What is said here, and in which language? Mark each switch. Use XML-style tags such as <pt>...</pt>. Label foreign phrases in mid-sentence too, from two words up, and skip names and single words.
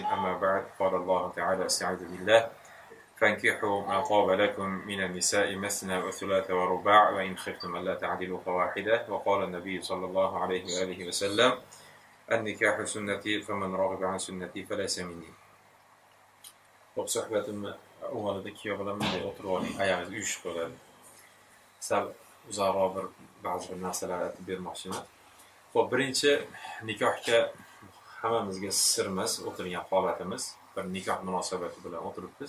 <ar>أما بعد، قال الله تعالى: استعوذ بالله: فانكحوا ما طاب لكم من النساء مثنى وثلاث ورباع وإن خفتم ألا تعدلوا فواحدة. وقال النبي صلى الله عليه وآله وسلم: النكاح سنتي فمن رغب عن سنتي فليس مني.</ar> <uz>Xo'p, suhbatimni avvalida kuyov bilan bunday o'tirib oling, ayog'ingiz uyushib bo'ladi. Sal uzoqroq ba'zi bir narsalar aytib bermoqchiman. Xo'p, birinchi nikohga hammamizga sir emas o'tirgan holatimiz, bir nikoh munosabati bilan o'tiribmiz.</uz>